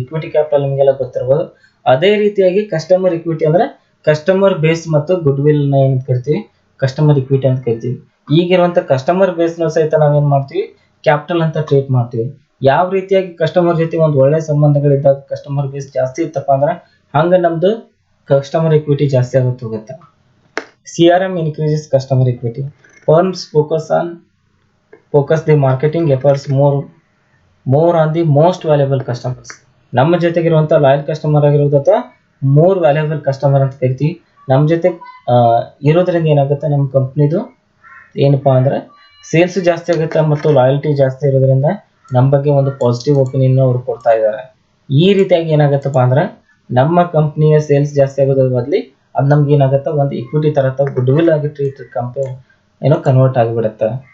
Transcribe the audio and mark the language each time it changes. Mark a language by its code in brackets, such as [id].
[kn] Equity capital ನಿಮಗೆಲ್ಲ ಗೊತ್ತಿರಬಹುದು. ಅದೇ ರೀತಿಯಾಗಿ ಕಸ್ಟಮರ್ ಇಕ್ವಿಟಿ ಅಂದ್ರೆ ಕಸ್ಟಮರ್ ಬೇಸ್ ಮತ್ತು ಗುಡ್ ವಿಲ್ ನ ಏನ್ ಕರಿತೀವಿ, ಕಸ್ಟಮರ್ ಇಕ್ವಿಟಿ ಅಂತ ಕರಿತೀವಿ. ಈಗಿರುವಂತ ಕಸ್ಟಮರ್ ಬೇಸ್ ನ ಸಹಿತ ನಾವೇನ್ ಮಾಡ್ತೀವಿ, ಕ್ಯಾಪಿಟಲ್ ಅಂತ ಟ್ರೀಟ್ ಮಾಡ್ತೀವಿ. ಯಾವ ರೀತಿಯಾಗಿ ಕಸ್ಟಮರ್ ಜೊತೆ ಒಂದು ಒಳ್ಳೆ ಸಂಬಂಧಗಳಿದ್ದಾಗ ಕಸ್ಟಮರ್ ಬೇಸ್ ಜಾಸ್ತಿ ಇತ್ತಪ್ಪ ಅಂದ್ರೆ ಹಂಗ ನಮ್ದು ಕಸ್ಟಮರ್ ಇಕ್ವಿಟಿ ಜಾಸ್ತಿ ಆಗುತ್ತೆ ಹೋಗುತ್ತೆ. [en] CRM increases customer equity. Firms focus the marketing efforts more on the most valuable customers. [kn] ನಮ್ಮ ಜೊತೆಗಿರುವಂತ ಲಾಯಲ್ ಕಸ್ಟಮರ್ ಆಗಿರೋದು ಅಥವಾ ಮೋರ್ ವ್ಯಾಲ್ಯೂಬಲ್ ಕಸ್ಟಮರ್ ಅಂತ ಕರಿತೀವಿ. ನಮ್ಮ ಜೊತೆ ಇರೋದ್ರಿಂದ ಏನಾಗುತ್ತೆ, ನಮ್ಮ ಕಂಪ್ನಿದು ಏನಪ್ಪಾ ಅಂದ್ರೆ ಸೇಲ್ಸ್ ಜಾಸ್ತಿ ಆಗುತ್ತೆ ಮತ್ತು ಲಾಯಲ್ಟಿ ಜಾಸ್ತಿ ಇರೋದ್ರಿಂದ ನಮ್ಮ ಬಗ್ಗೆ ಒಂದು ಪಾಸಿಟಿವ್ ಒಪಿನಿಯನ್ ಅವರು ಕೊಡ್ತಾ ಇದ್ದಾರೆ. ಈ ರೀತಿಯಾಗಿ ಏನಾಗುತ್ತಪ್ಪ ಅಂದ್ರೆ ನಮ್ಮ ಕಂಪ್ನಿಯ ಸೇಲ್ಸ್ ಜಾಸ್ತಿ ಆಗೋದ್ರ ಬದಲಿ ಅದು ನಮ್ಗೆ ಏನಾಗುತ್ತೆ, ಒಂದು ಇಕ್ವಿಟಿ ತರ ಗುಡ್ ವಿಲ್ ಆಗಿ ಟ್ರೀಟ್ ಕಂಪನಿ ಏನೋ ಕನ್ವರ್ಟ್ ಆಗಿಬಿಡುತ್ತೆ.